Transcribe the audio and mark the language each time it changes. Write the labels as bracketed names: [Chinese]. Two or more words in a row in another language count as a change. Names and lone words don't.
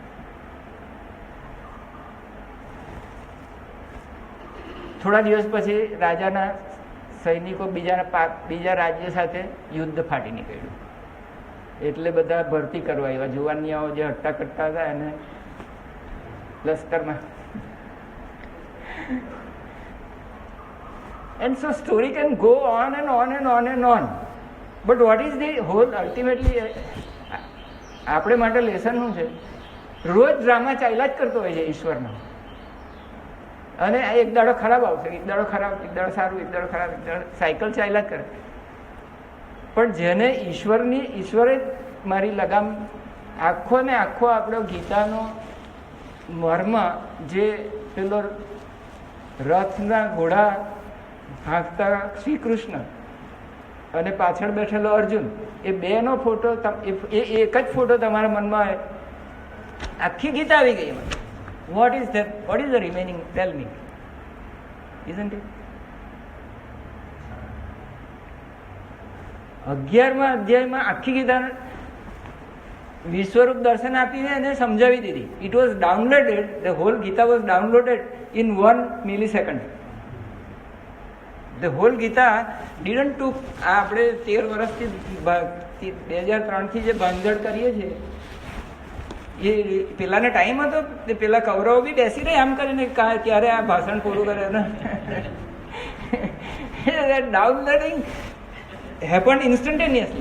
[Gujarati] થોડા દિવસ પછી રાજાના સૈનિકો બીજા રાજ્ય સાથે યુદ્ધ ફાટી નીકળ્યું. એટલે બધા ભરતી કરવા આવ્યા. જુવાનિયાઓ જે હટ્ટા કટ્ટા હતા એને લશ્કરમાં. [English] And so story can go on and on and on and on. But what is the whole ultimately [Gujarati] આપણે માટે લેસન શું છે? રોજ ડ્રામા ચાલ્યા જ કરતો હોય છે ઈશ્વરનો. અને એક દાડો ખરાબ આવશે, એક દાડો ખરાબ, એક દાડો સારું, એક દાડો ખરાબ, એક દાડો સાયકલ ચાલ્યા જ કરે. પણ જેને ઈશ્વરે મારી લગામ, આખો ને આખો આપણો ગીતાનો મર્મ, જે પેલો રથના ઘોડા હાંકતા શ્રી કૃષ્ણ અને પાછળ બેઠેલો અર્જુન, એ બેનો ફોટો, એ એક જ ફોટો તમારા મનમાં આવે, આખી ગીતા આવી ગઈ એમાં. [English] What is the remaining? Tell me. Isn't it? [Gujarati] 11મા અધ્યાયમાં આખી ગીતા વિશ્વરૂપ દર્શન આપીને એને સમજાવી દીધી. [English] It was downloaded, the whole Gita was downloaded in 1 millisecond. The whole Gita didn't took, [Gujarati] આપણે 13 વર્ષથી 2003થી જે ભાંગઝડ કરીએ છીએ, એ પેલાને ટાઈમ હતો, પેલા કૌરવો બી બેસી રહે આમ કરીને ક્યારે આ ભાષણ પૂરું કરે ને. [English] downloading happen instantaneously.